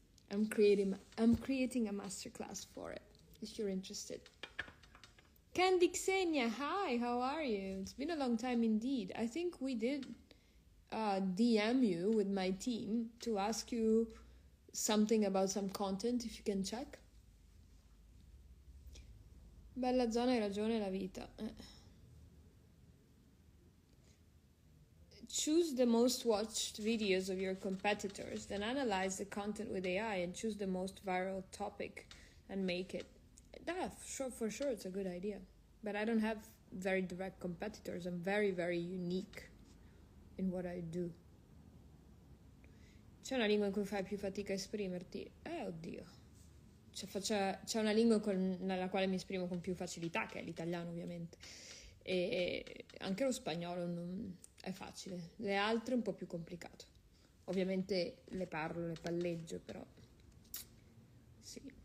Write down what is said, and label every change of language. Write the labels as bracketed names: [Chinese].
[English] I'm creating a masterclass for it, if you're interested. Candy Xenia, hi, how are you? It's been a long time indeed. I think we did DM you with my team to ask you something about some content, if you can check. [Italian] Bella zona, hai ragione, la vita. [English] Choose the most watched videos of your competitors, then analyze the content with AI and choose the most viral topic and make it. For sure, it's a good idea. But I don't have very direct competitors. I'm very, very unique in what I do. [Italian] C'è una lingua in cui fai più fatica a esprimerti? Oddio. C'è una lingua nella quale mi esprimo con più facilità, che è l'italiano, ovviamente. E anche lo spagnolo è facile. Le altre un po' più complicato. Ovviamente le parlo, le palleggio, però... Sì.